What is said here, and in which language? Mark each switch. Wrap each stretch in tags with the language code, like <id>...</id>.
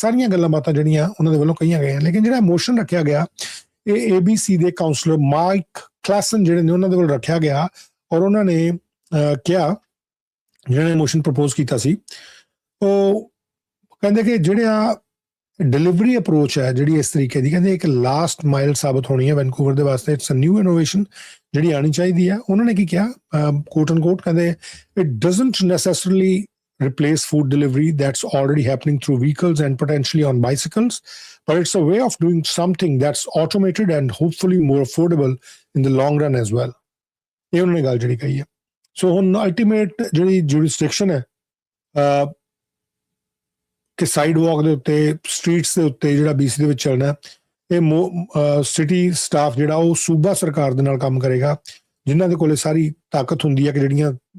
<pa>ਸਾਰੀਆਂ ਗੱਲਾਂ ਬਾਤਾਂ ਜਿਹੜੀਆਂ ਉਹਨਾਂ ਦੇ ਵੱਲੋਂ ਕਹੀਆਂ ਗਈਆਂ। ਲੇਕਿਨ ਜਿਹੜਾ ਮੋਸ਼ਨ ਰੱਖਿਆ ਗਿਆ ਇਹ ABC ਦੇ ਕਾਉਂਸਲਰ ਮਾਈਕ ਕਲਾਸਨ ਜਿਹੜੇ ਨੇ ਉਹਨਾਂ ਦੇ ਵੱਲ ਰੱਖਿਆ ਗਿਆ ਔਰ ਉਹਨਾਂ ਨੇ ਕਿਹਾ, ਜਿਹਨਾਂ ਨੇ ਮੋਸ਼ਨ ਪ੍ਰਪੋਜ਼ ਕੀਤਾ ਸੀ, ਉਹ ਕਹਿੰਦੇ ਕਿ ਜਿਹੜਾ ਡਿਲੀਵਰੀ ਅਪਰੋਚ ਹੈ ਜਿਹੜੀ ਇਸ ਤਰੀਕੇ ਦੀ, ਕਹਿੰਦੇ ਇੱਕ ਲਾਸਟ ਮਾਈਲ ਸਾਬਤ ਹੋਣੀ ਹੈ ਵੈਨਕੂਵਰ ਦੇ ਵਾਸਤੇ।</pa> <en>it's a new innovation</en> <pa>ਜਿਹੜੀ ਆਉਣੀ ਚਾਹੀਦੀ ਹੈ। ਉਹਨਾਂ ਨੇ ਕੀ ਕਿਹਾ,</pa> <en>quote and quote,</en> <pa>ਕਹਿੰਦੇ</pa> <en>It doesn't necessarily replace food delivery that's already happening through vehicles and potentially on bicycles, but it's a way of doing something that's automated and hopefully more affordable in the long run as well.</en> <pa>ਇਹ ਉਹਨਾਂ ਨੇ ਗੱਲ ਜਿਹੜੀ ਕਹੀ ਹੈ। ਸੋ ਹੁਣ ultimate ਜਿਹੜੀ jurisdiction ਹੈ ਕਿ ਸਾਈਡ ਵਾਕ ਦੇ ਉੱਤੇ, ਸਟਰੀਟਸ ਦੇ ਉੱਤੇ ਜਿਹੜਾ BC ਦੇ ਵਿੱਚ ਚੱਲਣਾ, ਇਹ ਸਿਟੀ ਸਟਾਫ ਜਿਹੜਾ ਉਹ ਸੂਬਾ ਸਰਕਾਰ ਦੇ ਨਾਲ ਕੰਮ ਕਰੇਗਾ, ਜਿਨ੍ਹਾਂ ਦੇ ਕੋਲੇ ਸਾਰੀ ਤਾਕਤ ਹੁੰਦੀ ਹੈ ਕਿ ਜਿਹੜੀਆਂ</pa>